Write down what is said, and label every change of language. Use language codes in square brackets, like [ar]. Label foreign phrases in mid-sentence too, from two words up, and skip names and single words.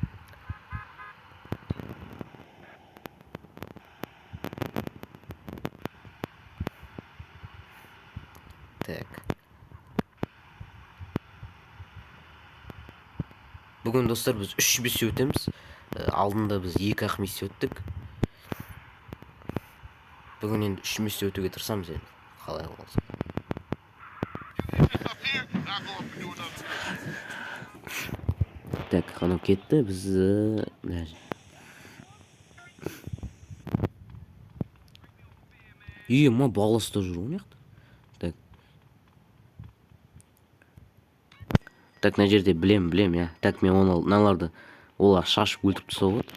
[kk] Так. Бүгін достар біз 3 миссия өтеміз. Алдында біз 2-ақ миссия өттік. Бүгін енді 3 миссия өтуге тырысамыз енді. Қалай болса. [en] Up here, and I'll go up and do another mission. [kk] Так, анау кетті, біз... ма баласта жүр ол мияқты. Так. Так, мына жерде білем, я. Так, мен мыналарды олар шашып өлтіріп тастап отыр.